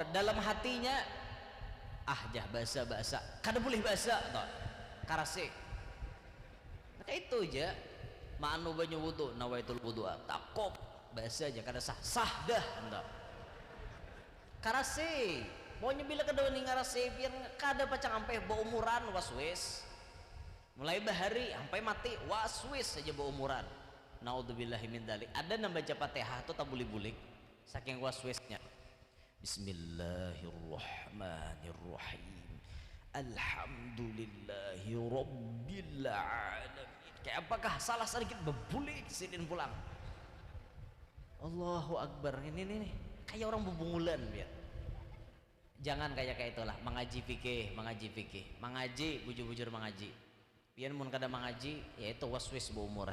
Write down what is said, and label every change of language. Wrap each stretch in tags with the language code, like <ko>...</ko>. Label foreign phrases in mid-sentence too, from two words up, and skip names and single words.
<bjn>Dalam hatinya jah bahasa kada boleh bahasa toh karase maka itu aja ma'anu banyu wudu</bjn> <ar>نويت الوضوء</ar> <bjn>takop bahasa aja kada sah dah enggak karase maunya bila kada wani ngarase pian kada pacang ampe umuran waswis mulai bahari sampai mati waswis saja umuran.</bjn> <ar>نعوذ بالله من ذلك.</ar> <bjn>Ada nang baca Fatihah tuh tak bulik-bulik saking waswisnya.</bjn> <ar>بسم الله الرحمن الرحيم. الحمد لله رب العالمين.</ar> <bjn>Kayak apakah salah sedikit bebulik sidin pulang.</bjn> <ar>الله أكبر.</ar> <bjn>Ini nih kayak orang bubungulan biar. Jangan kayak itulah mengaji fikih, mengaji bujur-bujur mengaji. Pian mun kada mengaji yaitu waswis beumuran.</bjn>